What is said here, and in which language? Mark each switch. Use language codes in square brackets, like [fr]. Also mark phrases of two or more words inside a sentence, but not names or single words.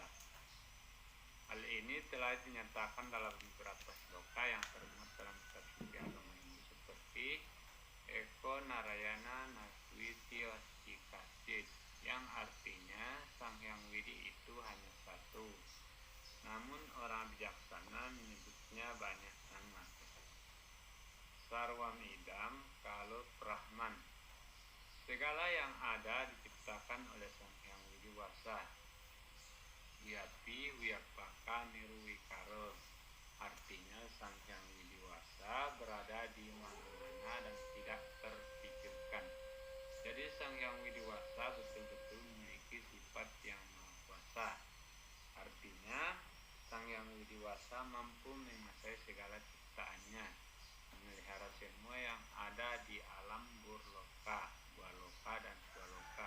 [id] Hal ini telah dinyatakan dalam beberapa sloka yang termuat dalam kitab suci agama Hindu seperti [sa] Eko Narayana Naswiti Wasikashit, [id] yang artinya Sang Hyang Widi itu hanya satu, namun orang bijaksana menyebutnya banyak nama. [sa] Sarwam Idam Kalau Brahman, [id] segala yang ada diciptakan oleh Sang Hyang Widiwasa. [sa] Wiyapi Wiyapaka Nirwikaro, [id] artinya Sang Hyang Widiwasa berada di mana-mana dan tidak terpikirkan. Jadi Sang Hyang Widiwasa betul-betul memiliki sifat yang maha kuasa. Artinya Sang Hyang Widiwasa mampu menguasai segala ciptaannya, memelihara semua yang ada di alam burloka, bualoka, dan swaloka.